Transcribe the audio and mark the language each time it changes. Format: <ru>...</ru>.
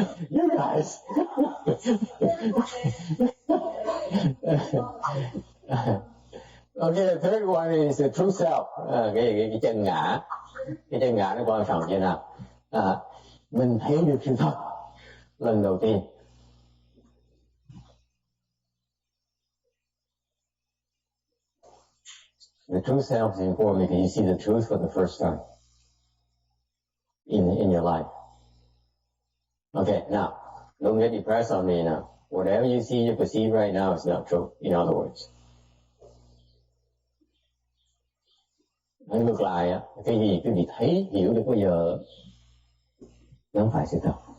<en>You guys. Okay, the third one is the true self.</en> <vi>Cái chân ngã. Cái chân ngã nó quan trọng như nào? Mình thấy được sự thật lần đầu tiên.</vi> <en>The true self is important because you see the truth for the first time in your life. Okay, now, don't get depressed on me now. Whatever you see, you perceive right now is not true, in other words.</en> <vi>Nói ngược lại, cái gì quý vị thấy, hiểu được bây giờ, nó không phải sự thật.</vi>